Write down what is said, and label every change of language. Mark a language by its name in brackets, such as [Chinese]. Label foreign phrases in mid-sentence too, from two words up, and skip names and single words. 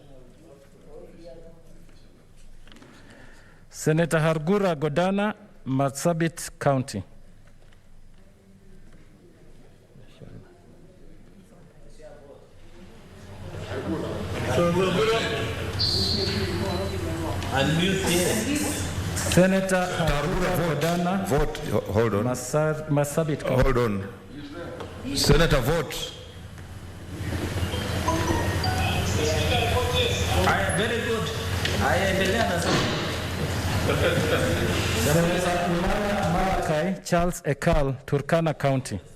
[English] Senator Hargura Godana, Marsabit County. Senator Hargura Godana. Vote. Hold on. Marsabit County. Hold on. Senator, vote. Very good. Senator Malakai Charles Ekal, Turkana County.